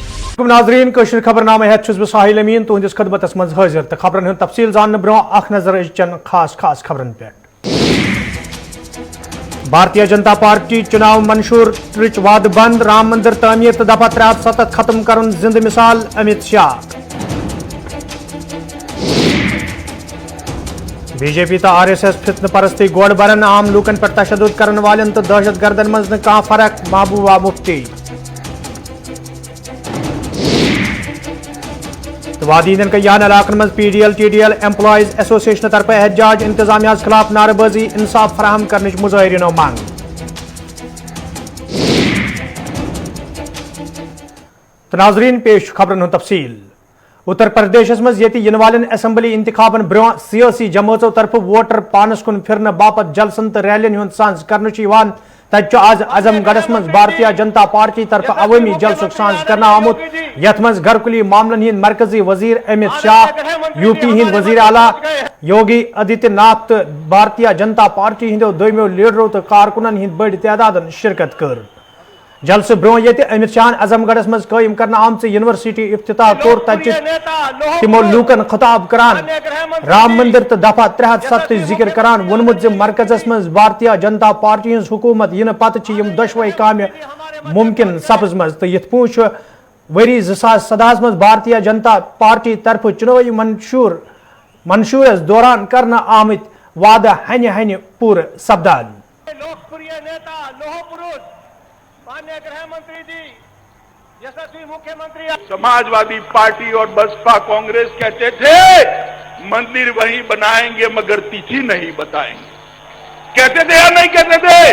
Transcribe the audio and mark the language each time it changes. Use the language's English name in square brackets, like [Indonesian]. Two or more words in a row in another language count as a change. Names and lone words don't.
[Kashmiri] नाजरीन कश्मीर खबरनामे हेत छुस बह साहिल अमीन तुहंदिस खदमतस मज हाजिर तो खबरन हंद तफसील जानने ब्रो अख नजर अजचन खास खास खबरन पे। भारतीय जनता पार्टी चुनाव मंशूर वाद बंद राम मंदिर तामीर तो दफा 370 खत्म कर जिंद मिसाल अमित शाह। बीजेपी तो RSS फितन परस्ती गोड़ बरन आम लूकन पर तशद्दुद करन वालन तो दहशत गर्दन मज न कहां फर्क महबूबा मुफ्ती। वादीन कयान इलाकन मज PDL TDL [English] employees association [Kashmiri] तरफ एहतजाज इंतजामिया खिलाफ नारेबाजी इंसाफ फराहम करने मुजाहिरीनो मांग। तो नाजरीन पेश खबरन तफसील। उत्तर प्रदेश मज इन वालन असम्बली इंतखाबन ब्रो सियासी जमातों तरफ वोटर पानस कुन फिरन बापत जलसन तो रैलियन हुंद सांस कर तत आज आजमगढ़ मज भारतीय जनता पार्टी तरफ अवामी जलसुक सांस करना आमुत यथ मज घरकुली मामलन हिंद मरकजी वजीर अमित शाह यूपी हिंद वजीर आला योगी आदित्यनाथ तो भारतीय जनता पार्टी हिंदो दोमियो लीडरों तो कारकुनन हिंद बड़ तादाद शिरकत कर। जलसे ब्रो ये अमित शाह आजमगढ़ मज कायम करना आमच यूनिवर्सिटी इफ्तिताह कोर तमो लूकन खिताब करान राम मंदिर तो दफा 370 जिक्र करान वोनमुत मरकजस मज भारतीय जनता पार्टी हज हुकूमत इन पत दशवे काम मुमकिन सपज मज तो यथ पूछ वरी 2017 मज भारतीय जनता पार्टी तरफ चुनावी मंशूरस दौरान करना आमित वादा हन हन पूर सपदान। [Hindi] लोकप्रिय नेता लोह पुरुष माननीय गृह मंत्री जी यशस्वी मुख्यमंत्री समाजवादी पार्टी और बसपा कांग्रेस कहते थे मंदिर वहीं बनाएंगे मगर तिथि नहीं बताएंगे। कहते थे या नहीं कहते थे?